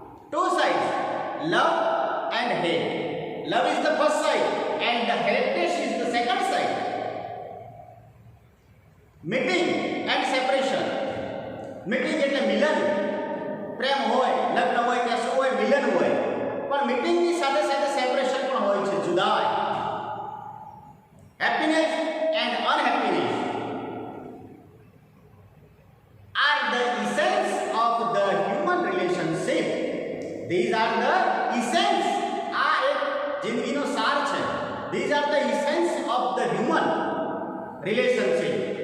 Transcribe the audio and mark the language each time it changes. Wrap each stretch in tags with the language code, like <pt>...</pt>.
<en>Two sides, love and hate. Love is the first side and the heritage is the second side. Meeting and separation.</en> <gu>Meeting એટલે મિલન. પ્રેમ હોય, લગ્ન હોય, ત્યાં શું હોય? મિલન હોય. પણ મીટિંગની સાથે સાથે સેપરેશન પણ હોય છે, જુદાઈ.</gu> <en>Happiness and unhappiness are the essence of the human relationship. These are the essence.</en> <gu>આ એક જિંદગીનો સાર છે.</gu> <en>These are the essence of the human relationship.</en>